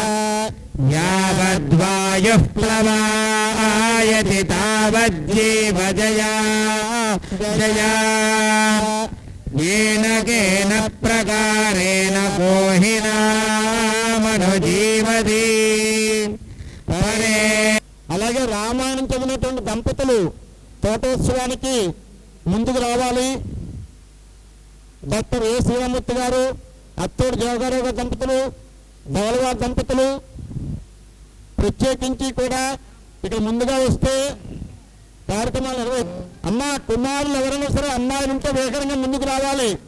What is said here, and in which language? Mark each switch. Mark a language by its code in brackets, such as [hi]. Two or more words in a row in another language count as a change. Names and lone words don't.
[sa] यावद्वायुः प्लवायति तावज्जीवजया जया येन केन प्रकारेण कोहिनामनुजीवति परे. [te] అలాగే రామాయణం చదివినటువంటి దంపతులు తోటోత్సవానికి ముందుకు రావాలి. డాక్టర్ ఏ శ్రీరామూర్తి గారు, అత్తోడు జోగారావు గారి దంపతులు, ధవలవారి దంపతులు ప్రత్యేకించి కూడా ఇక్కడ ముందుగా వస్తే కార్యక్రమాలు అమ్మ కుమారులు ఎవరైనా సరే అమ్మాయిలు ఉంటే వేగంగా ముందుకు రావాలి.